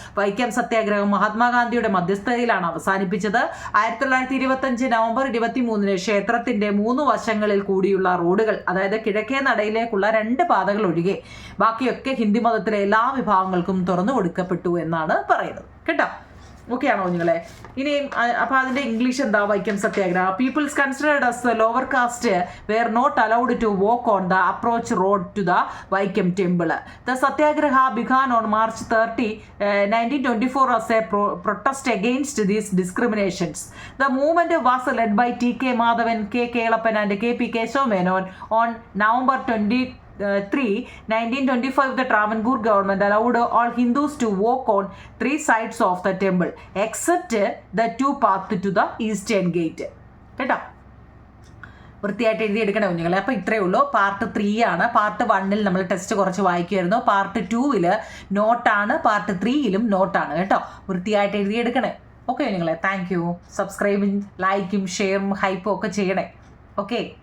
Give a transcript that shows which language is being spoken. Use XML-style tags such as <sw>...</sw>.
<ml>വൈക്കം സത്യാഗ്രഹം മഹാത്മാഗാന്ധിയുടെ മധ്യസ്ഥതയിലാണ് അവസാനിപ്പിച്ചത്. 1925 നവംബർ 23 ക്ഷേത്രത്തിന്റെ 3 വശങ്ങളിൽ കൂടിയുള്ള റോഡുകൾ, അതായത് കിഴക്കേ നടയിലേക്കുള്ള 2 പാതകൾ ഒഴികെ ബാക്കിയൊക്കെ ഹിന്ദു മതത്തിലെ എല്ലാ വിഭാഗങ്ങൾക്കും തുറന്നു കൊടുക്കപ്പെട്ടു എന്നാണ് പറയുന്നത് കേട്ടോ. ഓക്കെ ആണോ കുഞ്ഞുങ്ങളെ? ഇനിയും അപ്പൊ അതിന്റെ ഇംഗ്ലീഷ് എന്താ? വൈക്കം സത്യാഗ്രഹ.</ml> <en>Peoples considered as the lower caste were not allowed to walk on the approach road to the Vaikom temple. The satyagraha began on March 30, 1924 as a protest against these discriminations. The movement was led by TK Madhavan, KK Kelappan and KP Kesava Menon. On November 1925, the Travancore government allowed all Hindus to walk on 3 sides of the temple except the 2 paths to the eastern gate.</en> <ml>കേട്ടോ, വൃത്തിയായിട്ട് എഴുതിയെടുക്കണേ കുഞ്ഞുങ്ങളെ. അപ്പോൾ ഇത്രയേ ഉള്ളൂ. Part 3 ആണ്. Part 1 നമ്മൾ test കുറച്ച് വായിക്കുമായിരുന്നു. പാർട്ട് 2 നോട്ടാണ്, പാർട്ട് 3 നോട്ടാണ് കേട്ടോ. വൃത്തിയായിട്ട് എഴുതിയെടുക്കണേ. ഓക്കെ കുഞ്ഞുങ്ങളെ,</ml> <en>Thank you.</en> <ml>സബ്സ്ക്രൈബും ലൈക്കും ഷെയറും ഹൈപ്പും ഒക്കെ ചെയ്യണേ. ഓക്കെ.</ml>